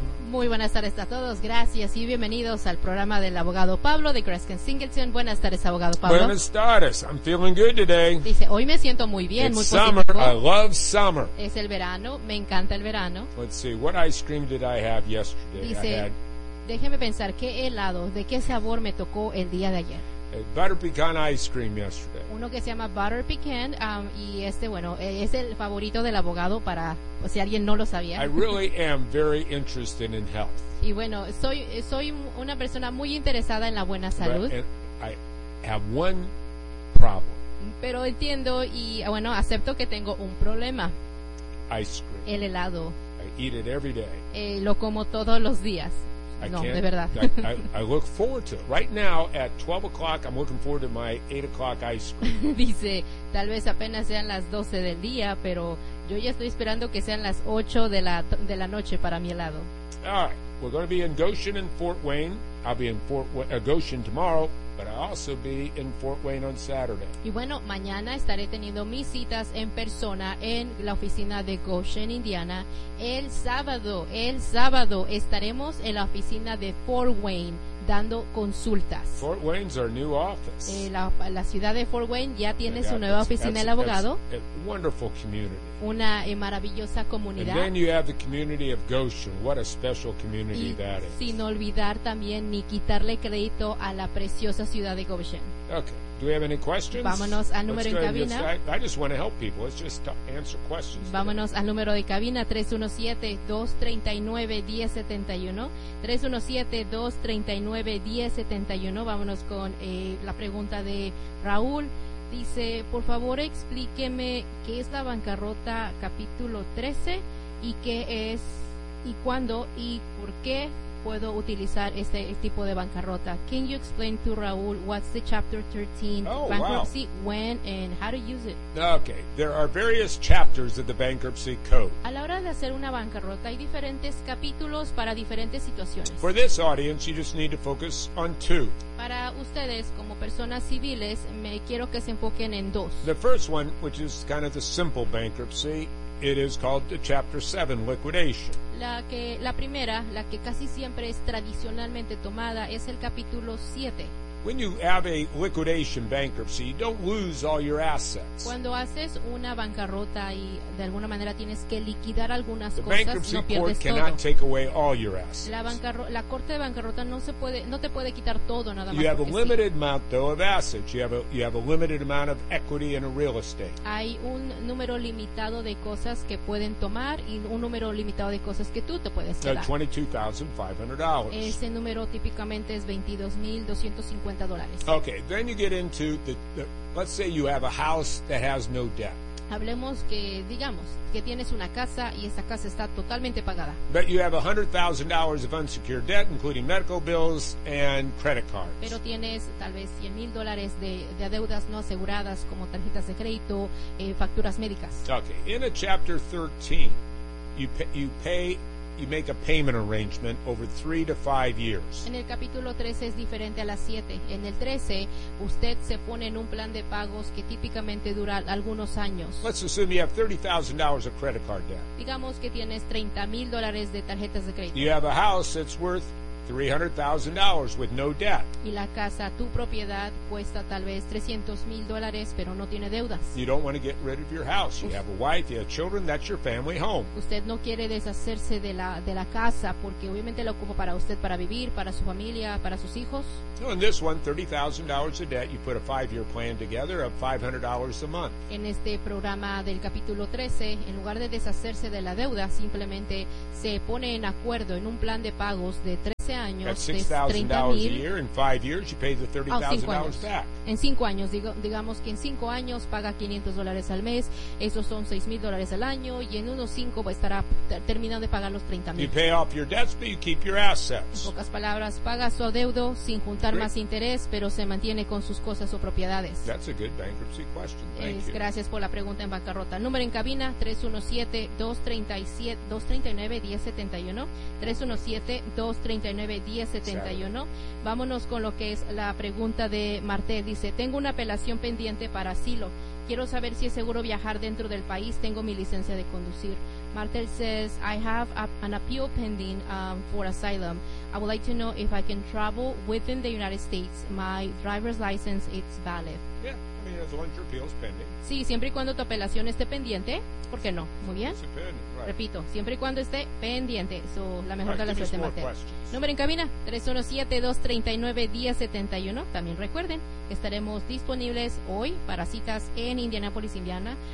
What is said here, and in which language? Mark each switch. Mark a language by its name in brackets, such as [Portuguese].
[Spanish] Muy buenas tardes a todos, gracias y bienvenidos al programa del abogado Pablo de Kreskin Singleton. Buenas tardes, abogado Pablo. Buenas tardes, [English] I'm feeling good today. [Spanish] Dice, hoy me siento muy bien, [English] it's [Spanish] muy [English] summer, [Spanish] positivo. [English] I love summer. [Spanish] Es el verano, me encanta el verano. [English] Let's see, what ice cream did I have yesterday? [Spanish] Dice, [English] I had, [Spanish] déjeme pensar, ¿qué helado, de qué sabor me tocó el día de ayer? [English] A butter pecan ice cream yesterday. [Spanish] Uno que se llama butter pecan, y este, bueno, es el favorito del abogado para, o si alguien no lo sabía. [English] I really am very interested in health. [Spanish] Y bueno, soy una persona muy interesada en la buena salud. [English] But I have one problem. [Spanish] Pero entiendo y, bueno, acepto que tengo un problema. [English] Ice cream. [Spanish] El helado. [English] I eat it every day. Lo como todos los días. No, de verdad. I look forward to it. Right now at 12 o'clock, I'm looking forward to my 8 o'clock ice cream. [Spanish] Dice, tal vez apenas sean las 12 del día, pero yo ya estoy esperando que sean las 8 de la noche para mi helado. [English] All right, we're going to be in Goshen and Fort Wayne. I'll be in Goshen tomorrow, but I'll also be in Fort Wayne on Saturday. [Spanish] Y bueno, mañana estaré teniendo mis citas en persona en la oficina de Goshen, Indiana. El sábado estaremos en la oficina de Fort Wayne dando consultas. [English] Fort Wayne's our new office. [Spanish] La ciudad de Fort Wayne ya tiene su nueva oficina del abogado. [English] That's a wonderful community. [Spanish] Una maravillosa comunidad. [English] And then you have the community of Goshen. What a special community that is. [Spanish] Y sin olvidar también ni quitarle crédito a la preciosa ciudad de Goshen. [English] Okay. Do we have any questions? [Spanish] Vámonos al número de cabina. [English] I just want to help people. It's just to answer questions. [Spanish] Vámonos al número de cabina, 317-239-1071. 317-239-1071. Vámonos con la pregunta de Raúl. Dice, por favor, explíqueme qué es la bancarrota capítulo 13 y qué es, y cuándo, y por qué puedo utilizar este tipo de bancarrota. [English] Can you explain to Raúl what's the chapter 13 bankruptcy, when and how to use it? Okay, there are various chapters of the bankruptcy code. [Spanish] A la hora de hacer una bancarrota hay diferentes capítulos para diferentes situaciones. [English] For this audience, you just need to focus on two. [Spanish] Para ustedes como personas civiles, me quiero que se enfoquen en dos. [English] The first one, which is kind of the simple bankruptcy, it is called the chapter 7 liquidation. [Spanish] La primera, la que casi siempre es tradicionalmente tomada, es el capítulo 7. [English] When you have a liquidation bankruptcy, you don't lose all your assets. [Spanish] Cuando haces una bancarrota y de alguna manera tienes que liquidar algunas cosas, no pierdes todo. [English] The bankruptcy court cannot take away all your assets. [Spanish] La corte de bancarrota no te puede quitar todo nada más. [English] You have a limited amount though of assets. You have a limited amount of equity in a real estate. [Spanish] Hay un número limitado de cosas que pueden tomar y un número limitado de cosas que tú te puedes quedar. [English] $22,500. [Spanish] Ese número típicamente es $22,250. [English] Okay, then you get into let's say you have a house that has no debt. [Spanish] Hablemos que digamos que tienes una casa y esa casa está totalmente pagada. [English] But you have $100,000 of unsecured debt, including medical bills and credit cards. [Spanish] Pero tienes tal vez $100,000 de deudas no aseguradas como tarjetas de crédito, facturas médicas. [English] Okay, in a chapter 13, you make a payment arrangement over 3 to 5 years. [Spanish] En el capítulo 13 es diferente a las 7. En el 13, usted se pone en un plan de pagos que típicamente dura algunos años. [English] Let's assume you have $30,000 of credit card debt. [Spanish] Digamos que tienes $30,000 de tarjetas de crédito. [English] You have a house that's worth $300,000 with no debt. [Spanish] Y la casa, tu propiedad, cuesta tal vez $300,000, pero no tiene deudas. [English] You don't want to get rid of your house. You have a wife, you have children, that's your family home. [Spanish] Usted no quiere deshacerse de la casa porque obviamente la ocupa para usted, para vivir, para su familia, para sus hijos. [English] So in this one, $30,000 of debt, you put a 5-year plan together of $500 a month. [Spanish] En este programa del capítulo 13, en lugar de deshacerse de la deuda, simplemente se pone en acuerdo en un plan de pagos de [English] That's $6,000 a year. In 5 years, you pay the $30,000 back. [Spanish] En 5 años, digamos que en 5 años paga $500 al mes. Esos son $6,000 al año. Y en unos 5 estará terminando de pagar los 30,000. [English] You pay off your debts, but you keep your assets. [Spanish] En pocas palabras, paga su deuda sin juntar más interés, pero se mantiene con sus cosas o propiedades. [English] That's a good bankruptcy question. Thank you. [Spanish] Gracias por la pregunta en bancarrota. Número en cabina, 317-239-1071. 317-239-1071. 1071. Vámonos con lo que es la pregunta de Martel. Dice, tengo una apelación pendiente para asilo. Quiero saber si es seguro viajar dentro del país. Tengo mi licencia de conducir. [English] Martel says, I have an appeal pending for asylum. I would like to know if I can travel within the United States. My driver's license is valid. Yeah. I mean, as long as your appeal is pending. [Spanish] Sí, siempre y cuando tu apelación esté pendiente, ¿por qué no? Muy bien. [English] Right. [Spanish] Repito, siempre y cuando esté pendiente. So, la mejor [English] right, [Spanish] de las suerte, Martel. Número en cabina, 317-239-1071. También recuerden que estaremos disponibles hoy para citas en Indianapolis, Indiana.